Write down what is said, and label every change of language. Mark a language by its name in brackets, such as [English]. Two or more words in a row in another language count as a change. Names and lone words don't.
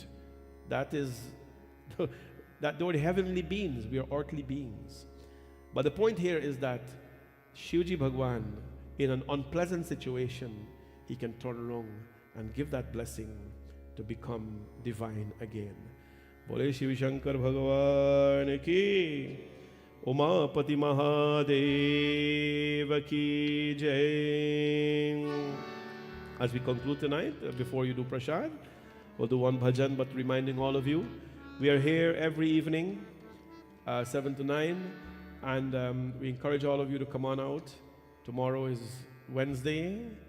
[English] That is, that they're heavenly beings, we are earthly beings. But the point here is that Shivji Bhagwan, in an unpleasant situation, he can turn around and give that blessing to become divine again. [Hindi] Bole Shiv Shankar Bhagwan ki, Umapati Mahadeva ki jai. [English] As we conclude tonight, before you do prasad, we'll do one bhajan, but reminding all of you, we are here every evening, 7 to 9, and we encourage all of you to come on out. Tomorrow is Wednesday.